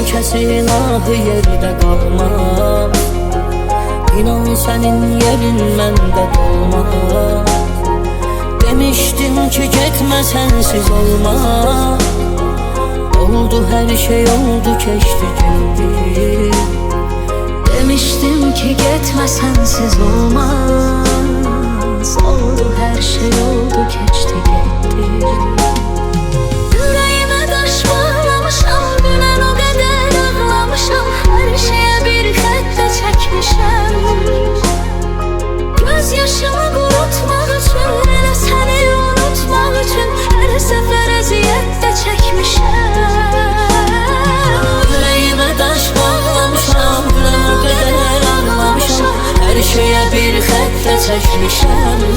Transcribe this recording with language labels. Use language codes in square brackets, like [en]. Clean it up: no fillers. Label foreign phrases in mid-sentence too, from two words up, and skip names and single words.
[az] silahı yerde qalmaz. İnan sənin yerin məndə dolmaz. Demişdim ki getmə sensiz olmaz. [tr] Oldu her şey oldu keçti gitti. [az] Demiştim ki getmə sensiz olmaz. [tr] Oldu her şey oldu keçti gitti. Yüreğime taş bağlamışam, dünen o kadar ağlamışam. [az] Her şeye bir xəttə çəkmişəm. Göz yaşımı qurutmaq üçün, elə səni unutmaq üçün hər səfər əziyyət də çəkmişəm. [tr] Yüreğime taş bağlamışam, dünen o kadar ağlamışam. [az] Her şeye bir xəttə çəkmişəm.